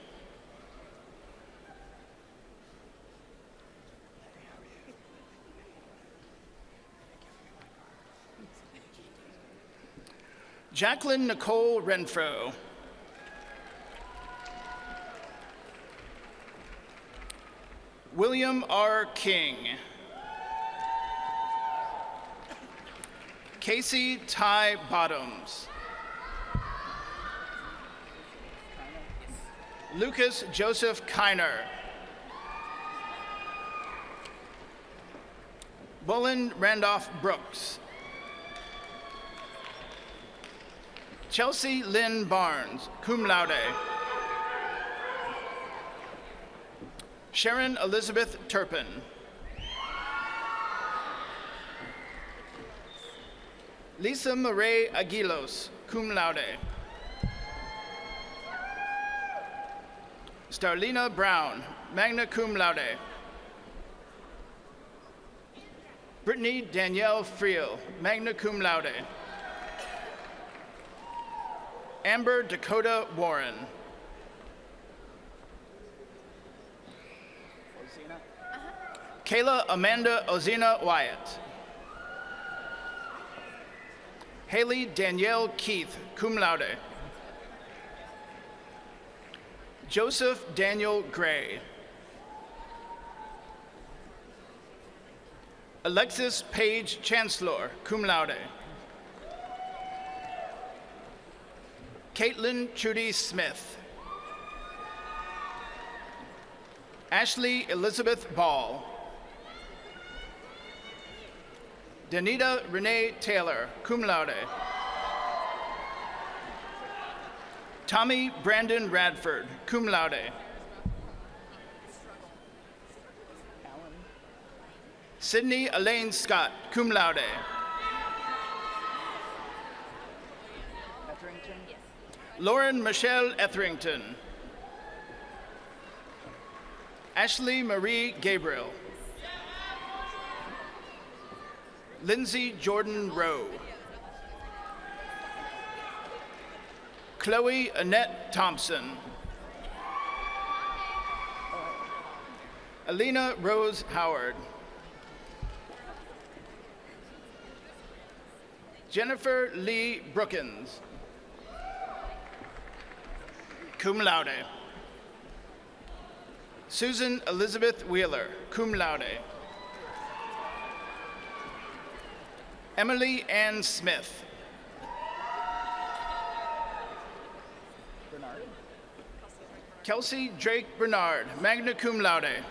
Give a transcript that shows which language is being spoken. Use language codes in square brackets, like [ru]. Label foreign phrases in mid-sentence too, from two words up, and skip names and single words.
[en] Jacqueline Nicole Renfro. William R. King. Casey Ty Bottoms. Lucas Joseph Kiner. Bullen Randolph Brooks. Chelsea Lynn Barnes, [la] cum laude. [en] Sharon Elizabeth Turpin. Lisa Marie Aguilos, [la] cum laude. [en] Starlina Brown, [la] magna cum laude. [en] Brittany Danielle Friel, [la] magna cum laude. [en] Amber Dakota Warren. Kayla Amanda Ozina Wyatt. Haley Danielle Keith, [la] cum laude. [en] Joseph Daniel Gray. Alexis Page Chancellor, [la] cum laude. [en] Caitlin Trudy Smith. Ashley Elizabeth Ball. Danita Renee Taylor, [la] cum laude. [en] Tommy Brandon Radford, [la] cum laude. [en] Sydney Elaine Scott, [la] cum laude. [en] Lauren Michelle Etherington. Ashley Marie Gabriel. Lindsay Jordan Rowe. Chloe Annette Thompson. Alina Rose Howard. Jennifer Lee Brookins, [la] cum laude. [en] Susan Elizabeth Wheeler, [la] cum laude. [en] Emily Ann Smith. Kelsey Drake Bernard, [la] magna cum laude.